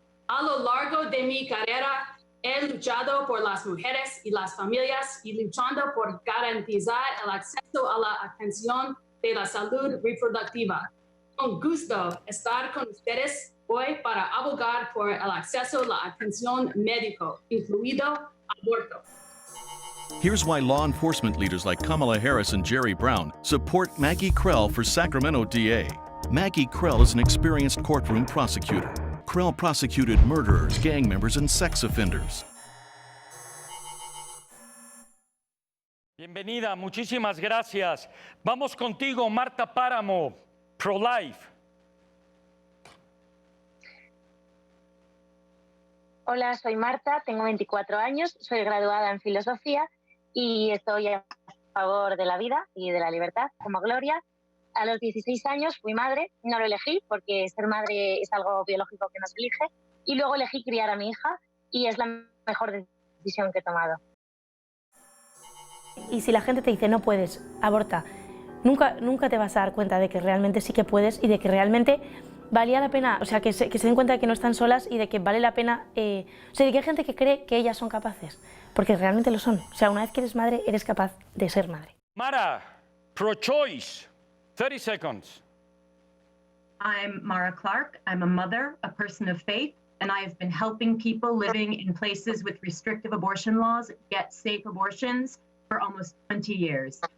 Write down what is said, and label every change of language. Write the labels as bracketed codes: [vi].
[es] A lo largo de mi carrera, he luchado por las mujeres y las familias y luchando por garantizar el acceso a la atención de la salud reproductiva. Con gusto estar con ustedes hoy para abogar por el acceso a la atención médico, incluido aborto. [en] Here's why law enforcement leaders like Kamala Harris and Jerry Brown support Maggie Krell for Sacramento DA. Maggie Krell is an experienced courtroom prosecutor. Krell prosecuted murderers, gang members, and sex offenders. [es] Bienvenida, muchísimas gracias. Vamos contigo, Marta Páramo, pro-life. Hola, soy Marta, tengo 24 años, soy graduada en filosofía y estoy a favor de la vida y de la libertad, como Gloria. A los 16 años fui madre, no lo elegí porque ser madre es algo biológico que no se elige, y luego elegí criar a mi hija y es la mejor decisión que he tomado. Y si la gente te dice no puedes, aborta, nunca te vas a dar cuenta de que realmente sí que puedes y de que realmente valía la pena, o sea, que se den cuenta de que no están solas y de que vale la pena, o sea, de que hay gente que cree que ellas son capaces, porque realmente lo son. O sea, una vez que eres madre, eres capaz de ser madre. [en] Mara, pro-choice, 30 seconds. I'm Mara Clark. I'm a mother, a person of faith, and I have been helping people living in places with restrictive abortion laws get safe abortions for almost 20 years.